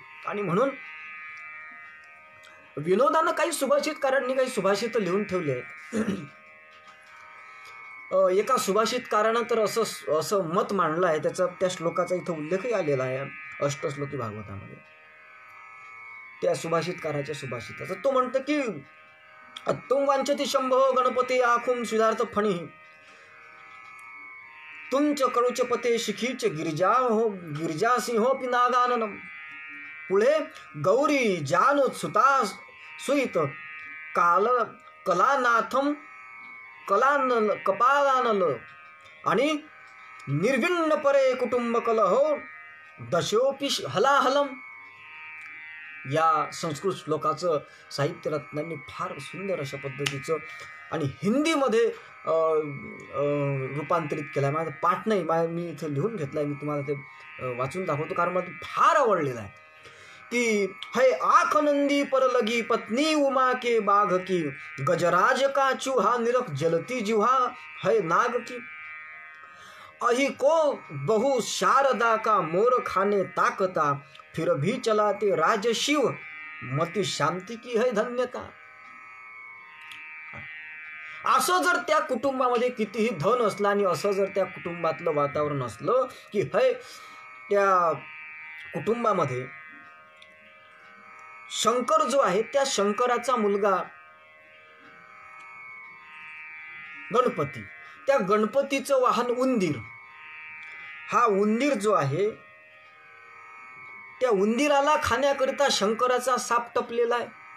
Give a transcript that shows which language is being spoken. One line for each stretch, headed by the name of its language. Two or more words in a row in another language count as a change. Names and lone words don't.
Marathi: आणि म्हणून विनोदानं काही सुभाषितकारांनी काही सुभाषित लिहून ठेवले आहेत. एका सुभाषितकारानं तर असं मत मांडलं आहे, त्या श्लोकाचा इथं उल्लेखही आलेला आहे अष्टश्लोकी भागवतामध्ये. त्या सुभाषितकाराच्या सुभाषिताचा तो म्हणतं की
Sanskrit: तुम वांछति शंभो गणपती आखुम सिद्धार्थ फणी तुमच कळूचे पते शिखीच गिरिजासिंहो पिनागाननम. पुढे गौरी जानोत सुता सुईत कलानाथम कपालानल आणि निर्विण्ण परे कुटुंब कलहो दशोपी हलाहलम.
Marathi: या संस्कृत श्लोकाचं साहित्य रत्नांनी फार सुंदर अशा पद्धतीचं आणि हिंदीमध्ये रूपांतरित केलं आहे. माझं पाठ नाही, मी इथं लिहून घेतलं आहे, मी तुम्हाला ते वाचून दाखवतो कारण मला फार आवडलेलं आहे.
Hindi: की है आख नंदी पर लगी पत्नी उमा के बाघ की गजराज का चूहा निरख जलती जिहा है नाग की अही को बहु शारदा का मोर खाने ताकता फिर भी चलाते राज शिव मती शांती की है धन्यता.
Marathi: असं जर त्या कुटुंबामध्ये कितीही धन असलं आणि असं जर त्या कुटुंबातलं वातावरण असलं
Hindi: की है
Marathi: त्या कुटुंबामध्ये शंकर जो आहे त्या शंकराचा मुलगा गणपती, त्या गणपतीचं वाहन उंदीर, हा उंदीर जो आहे त्या उंदीराला खाण्याकरिता शंकराचा साप टपलेला आहे.